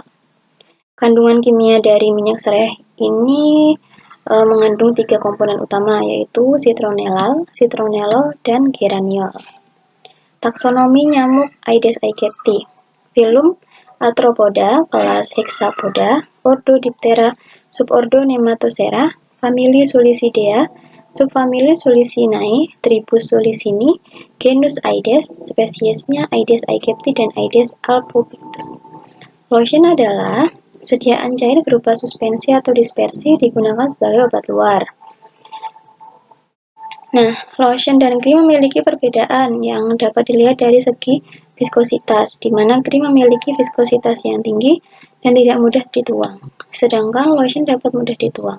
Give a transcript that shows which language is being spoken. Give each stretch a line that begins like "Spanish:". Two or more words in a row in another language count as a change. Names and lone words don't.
Indonesian: Kandungan kimia dari minyak sereh ini mengandung 3 komponen utama, yaitu citronellal, citronellol, dan geraniol. Taksonomi nyamuk Aedes aegypti. Filum Arthropoda, kelas Hexapoda, ordo Diptera, subordo Nematocera, famili Sulicidea, subfamili Sulicinae, tribus Sulicini, genus Aedes, spesiesnya Aedes aegypti dan Aedes albopictus. Lotion adalah sediaan cair berupa suspensi atau dispersi digunakan sebagai obat luar. Nah, lotion dan krim memiliki perbedaan yang dapat dilihat dari segi viskositas, di mana krim memiliki viskositas yang tinggi dan tidak mudah dituang, sedangkan lotion dapat mudah dituang.